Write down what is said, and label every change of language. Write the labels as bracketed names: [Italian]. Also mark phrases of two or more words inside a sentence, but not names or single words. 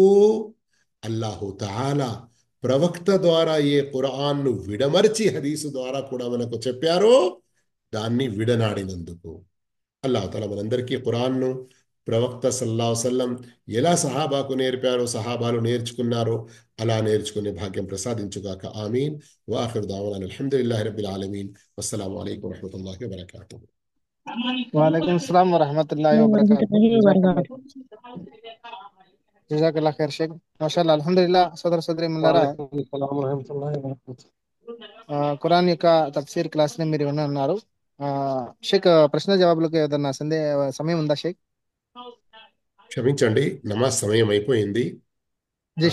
[Telugu] అల్లాహు తాలా ప్రవక్త ద్వారా ఏ ఖురాన్ను విడమర్చి హదీసు ద్వారా కూడా మనకు చెప్పారో దాన్ని విడనాడినందుకు. అల్లాహు తాలా మనందరికీ ఖురాన్ను ప్రవక్త [Arabic] صلى الله عليه وسلم [Telugu] ఎలా సహాబాకు నేర్పారో, సహాబాలు నేర్చుకున్నారో అలా నేర్చుకునే భాగ్యం ప్రసాదించుగాక. ఆమీన్. [Arabic] وآخر دعوانا الحمد لله رب العالمين. والسلام عليكم ورحمة الله وبركاته. وعليكم السلام ورحمة الله وبركاته. جزاك الله خير شيخ. ما شاء الله الحمد لله. [Telugu] సోదర సోదరి ముల్లారా, ఖురాన్ యొక్క తఫ్సీర్ క్లాస్ ని మీరు విన్నారు. షేక్, ప్రశ్న జవాబులకు ఏదన్నా సమయం ఉందా షేక్? క్షమించండి, నమాజ్ సమయం అయిపోయింది. జీ